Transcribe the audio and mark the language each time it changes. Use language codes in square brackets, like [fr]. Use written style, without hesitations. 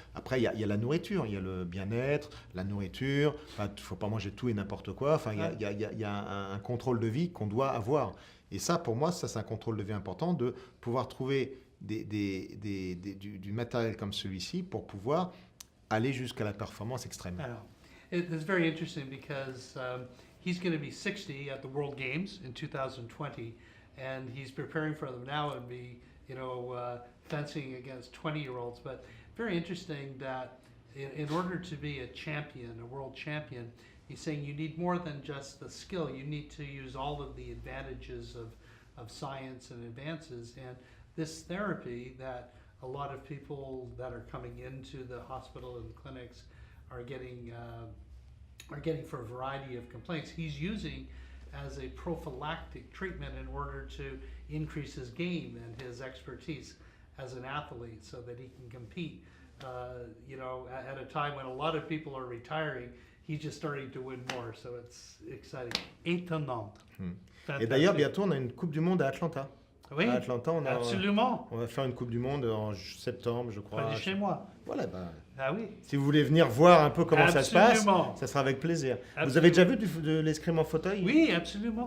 [fr] Après, il y a la nourriture, il y a le bien-être, la nourriture, il ne faut pas manger tout et n'importe quoi. Enfin, il y a un contrôle de vie qu'on doit avoir. Et ça, pour moi, c'est un contrôle de vie important, de pouvoir trouver du matériel comme celui-ci pour pouvoir aller jusqu'à la performance extrême. Alors, [en] it's very interesting because he's going to be 60 at the World Games in 2020, and he's preparing for them now and be, fencing against 20-year-olds. But very interesting that in order to be a champion, a world champion, he's saying you need more than just the skill. You need to use all of the advantages of science and advances. And this therapy that a lot of people that are coming into the hospital and clinics are getting for a variety of complaints, he's using as a prophylactic treatment in order to increase his game and his expertise as an athlete so that he can compete. At a time when a lot of people are retiring, he's just starting to win more, so it's exciting. [fr] Étonnant. Et d'ailleurs, bientôt, on a une Coupe du Monde à Atlanta. Oui, À Atlanta, absolument. on va faire une Coupe du Monde en septembre, je crois. Près de chez moi. Voilà, Ah oui. si vous voulez venir voir un peu comment ça se passe, Absolument. ça sera avec plaisir. Absolument. Vous avez déjà vu de l'escrime en fauteuil? Oui, absolument.